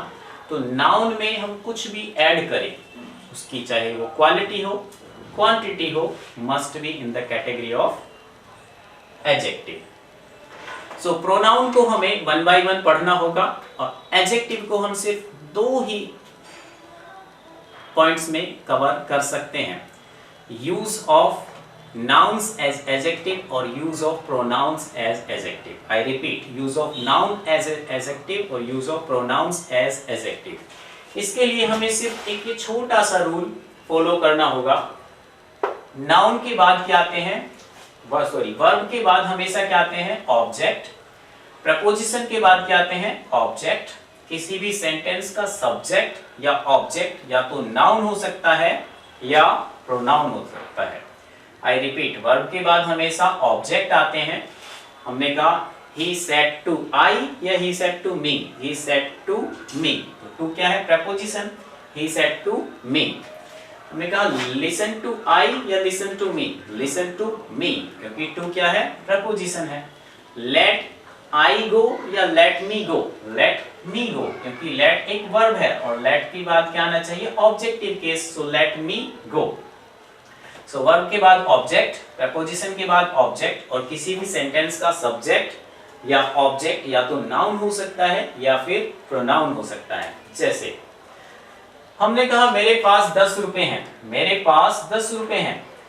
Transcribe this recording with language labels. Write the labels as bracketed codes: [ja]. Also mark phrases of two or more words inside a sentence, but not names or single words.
[hi] तो नाउन में हम कुछ भी ऐड करें, उसकी चाहे वो क्वालिटी हो, क्वांटिटी हो, [en] must be in the category of adjective. [hi] सो प्रोनाउन को हमें 1 by 1 पढ़ना होगा, और एडजेक्टिव को हम सिर्फ 2 ही पॉइंट्स में कवर कर सकते हैं, [en] use of nouns as adjective [hi] और [en] use of pronouns as adjective. I repeat, use of noun as adjective और use of pronouns as adjective. [hi] इसके लिए हमें सिर्फ एक छोटा सा रूल फॉलो करना होगा। नाउन के बाद क्या आते हैं, वर्ब के बाद हमेशा क्या आते हैं, ऑब्जेक्ट। प्रपोजिशन के बाद क्या आते हैं, ऑब्जेक्ट। किसी भी सेंटेंस का सब्जेक्ट या ऑब्जेक्ट या तो नाउन हो सकता है या प्रोनाउन हो सकता है। [en] I repeat, [hi] वर्ब के बाद हमेशा ऑब्जेक्ट आते हैं। हमने कहा [en] he said to I या he said to me, he said to me, [hi] तो to क्या है, प्रपोजिशन, [en] he said to me। [hi] हमने कहा [en] listen to I या listen to me, listen to me, [hi] क्योंकि to क्या है, प्रपोजिशन है। [en] let I go या let me go, let me go, [hi] क्योंकि let एक वर्ब है और let के बाद क्या आना चाहिए, ऑब्जेक्टिव केस, [en] so let me go। [hi] सो वर्ब के बाद ऑब्जेक्ट, प्रपोजिशन के बाद ऑब्जेक्ट, और किसी भी सेंटेंस का सब्जेक्ट या ऑब्जेक्ट या तो नाउन हो सकता है या फिर प्रोनाउन हो सकता है। जैसे हमने कहा मेरे पास 10 रुपए हैं, मेरे पास 10 रुपए हैं।